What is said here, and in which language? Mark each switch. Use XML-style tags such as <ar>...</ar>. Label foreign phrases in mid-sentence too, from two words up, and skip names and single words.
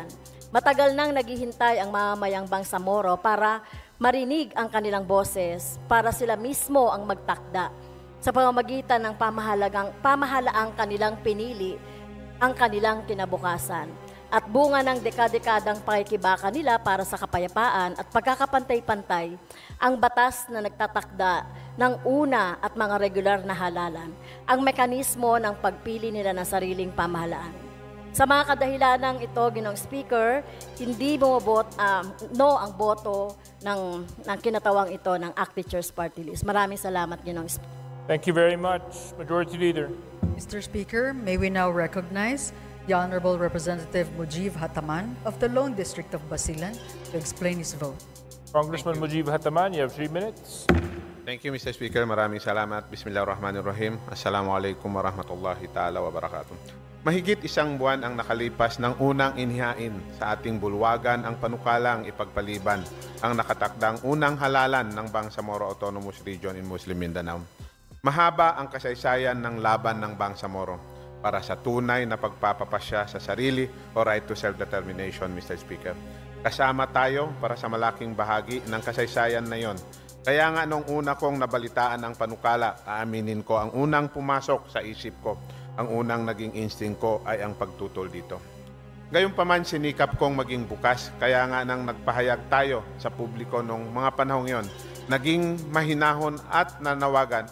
<tl>Matagal nang naghihintay ang mamamayang Bangsamoro para marinig ang kanilang boses, para sila mismo ang magtakda sa pamamagitan ng pamahalaang kanilang pinili ang kanilang kinabukasan at bunga ng dekadang pakikibaka nila para sa kapayapaan at pagkakapantay-pantay ang batas na nagtatakda ng una at mga regular na halalan, ang mekanismo ng pagpili nila ng sariling pamahalaan. Sa mga kadahilanang ito, Ginoong Speaker, hindi no ang boto ng kinatawang ito ng ACT Teachers Party List. Maraming salamat, Ginoong Speaker.</tl> <en>Thank you very much, Majority Leader. Mr. Speaker, may we now recognize the Honorable Representative Mujib Hataman of the Lone District of Basilan to explain his vote. Congressman Mujib Hataman, you have 3 minutes. Thank you, Mr. Speaker.</en> <tl>Maraming salamat.</tl> <ar>بسم الله الرحمن الرحيم. السلام عليكم ورحمة الله تعالى وبركاته.</ar> <tl>Mahigit isang buwan ang nakalipas ng unang inihain sa ating bulwagan ang panukalang ipagpaliban ang nakatakdang unang halalan ng Bangsamoro Autonomous Region in Muslim Mindanao. Mahaba ang kasaysayan ng laban ng Bangsamoro para sa tunay na pagpapapasya sa sarili o</tl> <en>right to self-determination,</en> <tl>Mr. Speaker. Kasama tayo para sa malaking bahagi ng kasaysayan na yon. Kaya nga nung una kong nabalitaan ang panukala, aaminin ko ang unang pumasok sa isip ko, ang unang naging instinct ko ay ang pagtutol dito. Gayunpaman sinikap kong maging bukas, kaya nga nang nagpahayag tayo sa publiko nung mga panahong yon, naging mahinahon at nanawagan.</tl>